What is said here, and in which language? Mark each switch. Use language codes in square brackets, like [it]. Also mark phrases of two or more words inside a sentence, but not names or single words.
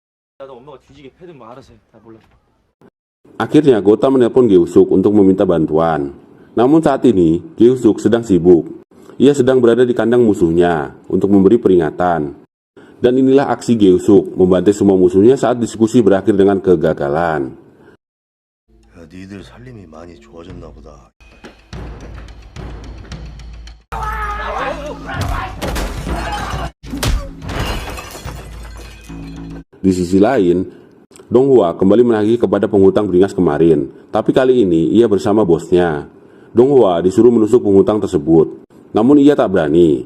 [id] Akhirnya Gota menelpon Gae-suk untuk meminta bantuan. Namun saat ini Gae-suk sedang sibuk. Ia sedang berada di kandang musuhnya untuk memberi peringatan. Dan inilah aksi Gae-suk membantai semua musuhnya saat diskusi berakhir dengan kegagalan. [ko] 야, 니들 살림이 많이 좋아졌나 보다. [id] Di sisi lain, Dong Hwa kembali menagih kepada penghutang beringas kemarin. Tapi kali ini ia bersama bosnya. Dong Hwa disuruh menusuk penghutang tersebut, namun ia tak berani.